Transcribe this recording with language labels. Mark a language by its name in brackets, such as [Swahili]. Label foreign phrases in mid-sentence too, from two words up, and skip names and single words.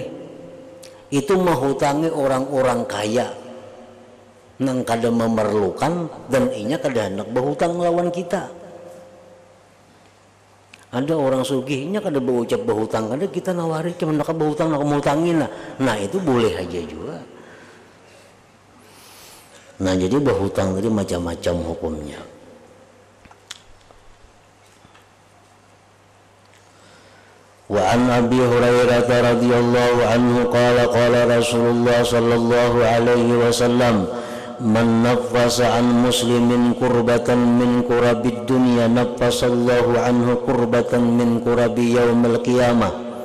[Banjar] Itu menghutangi orang-orang kaya nang kada memerlukan, dan inya kada hendak berhutang lawan kita. Ada orang sugihnya kada berucap berhutang, kada kita nawari cuma nak berhutang, nak menghutangin. Nah itu boleh aja juga. Nah jadi berhutang tadi macam-macam hukumnya. [Arabic] وعن أبي هريرة رضي الله عنه قال قال رسول الله صلى الله عليه وسلم من نفس عن مسلم كربة من كرب الدنيا نفس الله عنه كربة من كرب يوم القيامة.